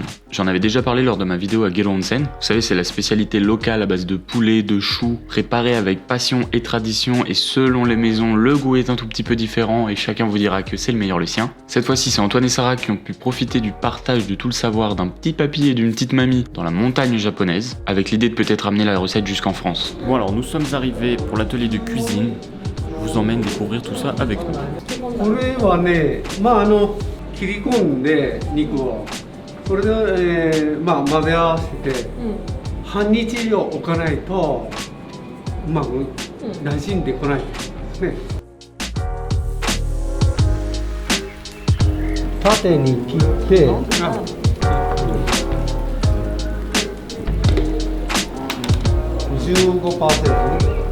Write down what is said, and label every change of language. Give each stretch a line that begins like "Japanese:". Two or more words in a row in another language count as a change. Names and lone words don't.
French: J'en avais déjà parlé lors de ma vidéo à Gero Onsen. Vous savez, c'est la spécialité locale à base de poulet, de choux, préparée avec passion et tradition, et selon les maisons, le goût est un tout petit peu différent et chacun vous dira que c'est le meilleur le sien. Cette fois-ci, c'est Antoine et Sarah qui ont pu profiter du partage de tout le savoir d'un petit papy et d'une petite mamie dans la montagne japonaise, avec l'idée de peut-être amener la recette jusqu'en France. Bon alors nous sommes arrivés pour l'atelier de cuisine. Je vous emmène découvrir tout ça avec nous.
Japanese: これはね、切り込んで肉をこれで、混ぜ合わせて、半日以上置かないとうまく馴染んでこないですね。縦に切って15%。